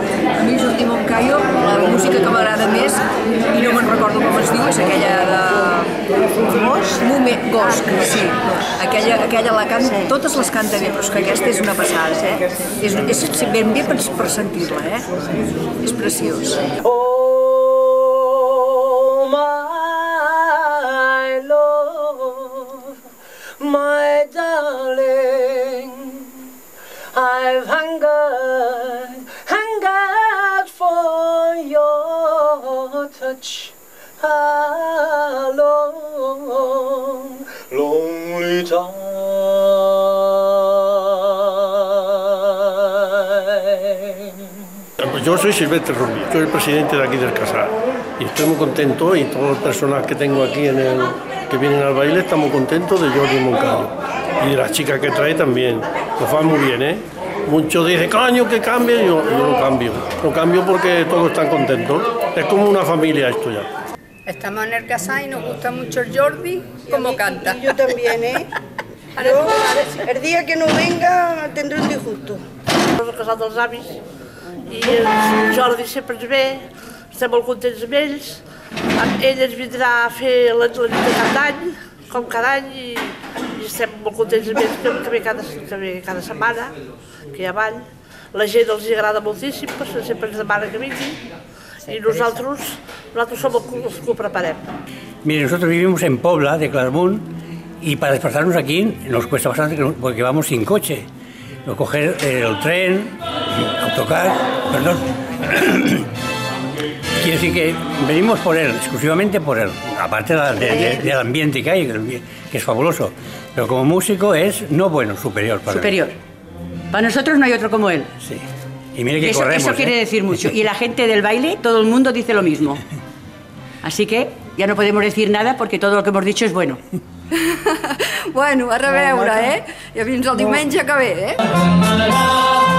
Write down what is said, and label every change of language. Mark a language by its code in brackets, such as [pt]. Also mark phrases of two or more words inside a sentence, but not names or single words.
[ca] A mi Jordi Moncayo, la música que m'agrada més, i no me'n recordo com es diu, és aquella de... Gosc, sí. Aquella la canta, totes les canta bé, però és que aquesta és una passada, És ben bé per sentir-la, És preciós. [en] My darling, I've hungered for your touch a long, lonely time. [es] Yo soy Silvestre Rubio, soy el presidente de aquí del casal y estoy muy contento y todas las personas que tengo aquí que vienen al baile estamos contentos de Jordi Moncayo y de las chicas que trae también, lo fan muy bien, Muchos dicen, coño, que cambie, yo lo cambio porque todos están contentos, es como una familia esto ya. Estamos en el casal y nos gusta mucho el Jordi, como canta. Y yo también, Yo, el día que no venga, tendré un disgusto. [ca] El casal dels avis i el Jordi sempre ens ve, estem molt contents amb ells. Ell ens vindrà a fer la nit de cap d'any, com cada any, i estem molt contents amb ells, que ve cada setmana, que hi ha ball. La gent els agrada moltíssim, sempre ens demana que vinguin, [es] y nosotros somos los que lo preparem. Mire, nosotros vivimos en Pobla, de Claramunt, y para desplazarnos aquí nos cuesta bastante porque vamos sin coche. Coger el tren, autocar, perdón. Quiere decir que venimos por él, exclusivamente por él, aparte del ambiente que hay, que es fabuloso. Pero como músico es no bueno, superior para él. Superior. Para nosotros no hay otro como él. Sí. Y mire que corremos, eso quiere decir mucho. Y la gente del baile, todo el mundo dice lo mismo. Así que ya no podemos decir nada porque todo lo que hemos dicho es bueno. [ca] Bueno, a reveure, I fins el diumenge que ve,